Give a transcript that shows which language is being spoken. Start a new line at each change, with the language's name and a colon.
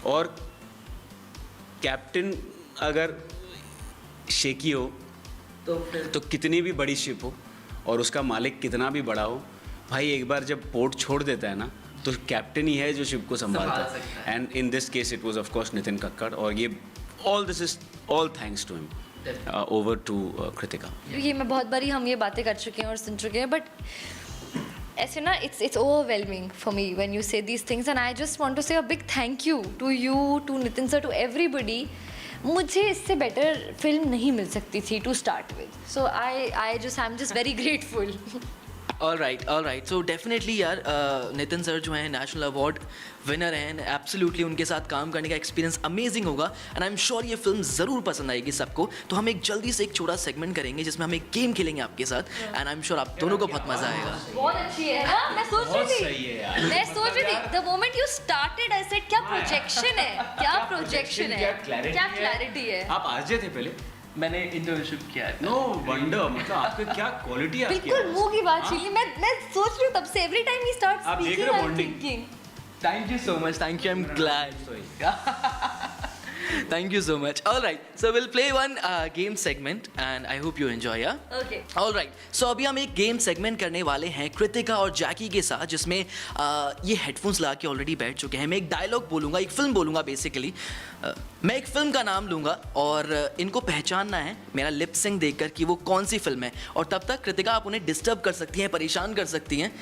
Hindi: और कैप्टन अगर शेकी हो तो कितनी भी बड़ी शिप हो और उसका मालिक कितना भी बड़ा हो, भाई एक बार जब पोर्ट छोड़ देता है ना, तो कैप्टन ही है जो शिप को संभालता है।
English: And in this case it was of course Nitin Kakkar, और ये all this is all thanks to him. Over to Kritika.
Hindi: ये मैं बहुत बारी हम ये बातें कर चुके हैं और सुन चुके हैं, बट ऐसे ना
English: it's overwhelming for me when you say these things, and I just want to say a big thank you to you, to Nitin sir, to everybody.
Hindi: मुझे इससे बेटर फिल्म नहीं मिल सकती थी
English: To start with, so I am just very grateful. All right, so definitely
Hindi: यार, Nitin sir जो हैं national award winner हैं, absolutely उनके साथ काम करने का एक्सपीरियंस अमेजिंग होगा,
English: and I am sure
Hindi: ये फिल्म ज़रूर पसंद आएगी सबको। तो हम एक जल्दी से एक छोटा सेगमेंट करेंगे जिसमें हम एक गेम खेलेंगे आपके साथ,
English: and I am sure
Hindi: आप दोनों को बहुत मज़ा आएगा। बहुत अच्छी है ना, मैं सोच रही थी
English: the moment you started I said
Hindi: क्या प्रोजेक्शन है, क्या प्रोजेक्शन है, क्या क्लैरिटी है। आप आरजे थे पहले? मैंने इंटर्नशिप किया है।
English: no wonder,
Hindi: मतलब आपके क्या क्वालिटी है। बिल्कुल मुंह की बात छीनी, मैं सोच रही हूँ तब से,
English: every time ही start
Hindi: आप देख रहे हो bonding?
English: Thank you so much. Thank you. I'm glad. Thank you so much. All right. So we'll play one game segment, and I hope you enjoy. Yeah. Okay. All right.
Hindi: So अभी हम एक game segment करने वाले हैं कृतिका और जैकी के साथ, जिसमें ये हेडफोन्स लगा के ऑलरेडी बैठ चुके हैं। मैं एक डायलॉग बोलूँगा, एक फिल्म बोलूँगा बेसिकली। मैं एक फिल्म का नाम लूँगा और इनको पहचानना है मेरा लिप सिंक देखकर कि वो कौन सी फिल्म है, और तब तक कृतिका आप उन्हें डिस्टर्ब कर सकती हैं, परेशान कर सकती हैं।